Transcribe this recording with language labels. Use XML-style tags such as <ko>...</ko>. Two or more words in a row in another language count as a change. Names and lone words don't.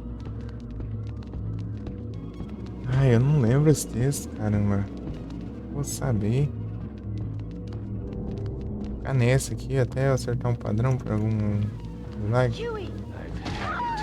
<pt>Ai, eu não lembro esse texto, caramba. Vou saber. Ficar nessa aqui até eu acertar um padrão pra algum milagre.</pt> <en>Huey! I've had</en>